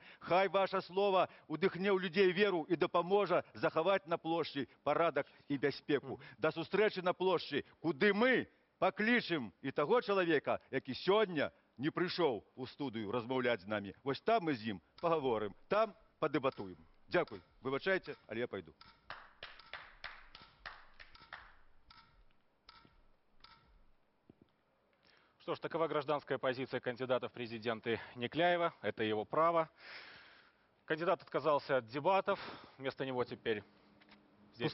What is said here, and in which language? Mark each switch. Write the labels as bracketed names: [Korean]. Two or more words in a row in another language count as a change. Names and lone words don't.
[Belarusian] Хай ваша слова удыхне ў людзей веру і дапаможа захаваць на плошчы парадак і бяспеку. Да сустрэчы на плошчы, куды мы паклічым і таго чалавека, які сёння не прыйшоў у студыю размаўляць з намі. Вось там мы з ім пагаворым, там падэбатуем. Дзякуй. Выбачайце, але я пайду. [Russian] Что ж, такова гражданская позиция кандидата в президенты Некляева. Это его право. Кандидат отказался от дебатов. Вместо него теперь здесь